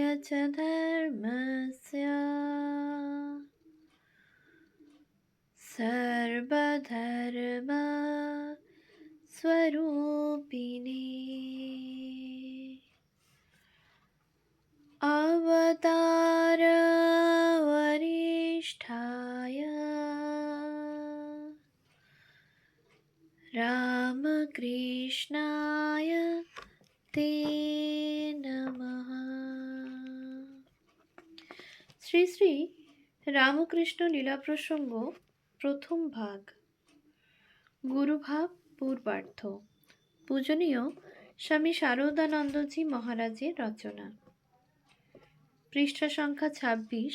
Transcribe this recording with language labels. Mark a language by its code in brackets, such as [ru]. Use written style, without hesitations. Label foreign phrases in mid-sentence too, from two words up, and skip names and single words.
[sa] च धर्मस्य सर्वधर्म स्वरूपिणे अवतार वरिष्ठाय रामकृष्णाय ते नमः। [bn] শ্রী শ্রী রামকৃষ্ণ লীলা প্রসঙ্গ প্রথম ভাগ। গুরুভাব পূর্বার্থ। পূজনীয় স্বামী শারদানন্দজি মহারাজের রচনা। পৃষ্ঠা সংখ্যা ২৬।